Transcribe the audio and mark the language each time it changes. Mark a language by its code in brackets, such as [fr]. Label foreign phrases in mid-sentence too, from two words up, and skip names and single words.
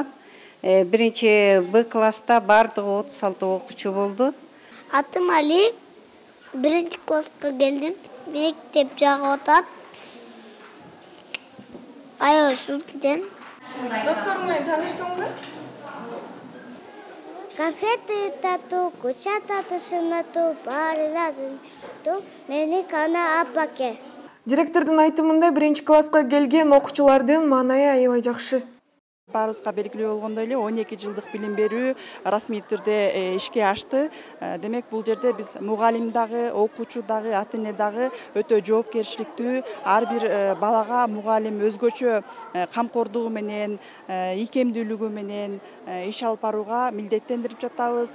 [ky] 1-Б класста бардыгы 36 окуучу болду. Атым Али. 1 класска келдим. Мектеп жагып атат. Ушултен. Достор менен тааныштыңбы? Конфеты тату, куча татышына ту, бары лазым ту, мени кана апаке. Директордун айтымында 1 класска келген окуучулардын маанайы аябай жакшы. Баарыбызга белгилүү болгондой эле 12 жылдык билим берүү расмий түрдө ишке ашты. Демек бул жерде биз мугалим дагы, окуучу дагы, ата-эне дагы өтө жоопкерчиликтүү, ар бир балага мугалим өзгөчө камкордугу менен, ийкемдүүлүгү менен иш алып барууга милдеттендирип жатабыз.